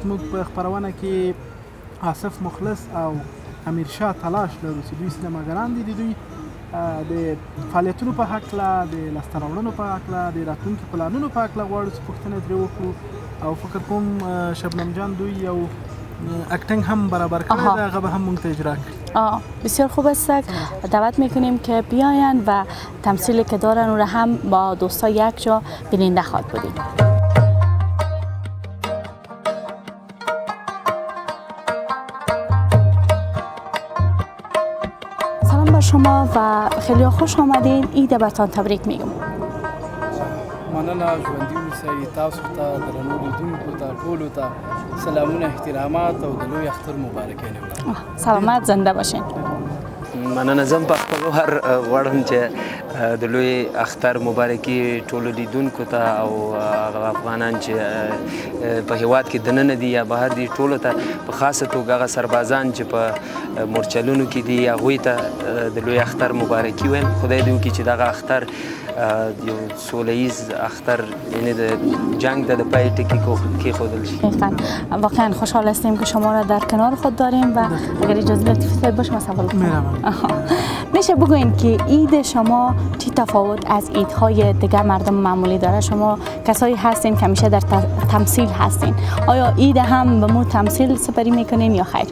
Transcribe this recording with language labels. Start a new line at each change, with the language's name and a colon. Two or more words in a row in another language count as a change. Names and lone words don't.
Pashto: موږ په خپرونه کې آصف مخلص او امیرشاه تلاش لرو چې دوی سینماګران دي. د دوی د فعالیتونو په هکله، د لاسته راوړنو په هکله، د راتلونکي پلانونو په هکله غواړو چې پوښتنه ترې وکړو او فکر کوم شبنم جان دوی یو اکتنگ هم برابر کړی ده، هغه به هم موږ ته اجرا کړي.
Persian: بسیار خوب است. دعوت میکنیم که بیاین و تمثیلی که دارن رو هم با دوستا یک جا بیننده خواهد بودیم. سلام بر شما و خیلی خوش آمدین. عید برتان تبریک میگم.
Pashto: مننه. ژوندي اوسئ. تاسو ته درنو لیدونکو ته ټولو ته سلامونه، احترامات او د لوی اختر مبارکانې وړاندې.
Persian: سلامت زنده باشین.
Pashto: مننه. زه په خپل وهر غواړم چې د لوی اختر مبارکي ټولو لیدونکو ته او هغه افغانان چې په هیواد کې دننه دي یا بهر دي ټولو ته په خاصه توګه هغه سربازان چې په مورچلونو کې دي هغوی ته د لوی اختر مبارکي وایم. خدای دې وکړي چې دغه اختر یو سوله ایز اختر، یعنی د جنگ د پای ټکی کېښودل شي.
Persian: واقعا خوشحال هستیم که شما را در کنار خود داریم و اگر اجازه لطفی باشه ما سوال کنم. میشه بگوین که عید شما چی تفاوت از عیدهای دیگر مردم معمولی داره؟ شما کسایی هستین که همیشه در تمثیل هستین، آیا عید هم به مو تمثیل سپری میکنین یا خیر؟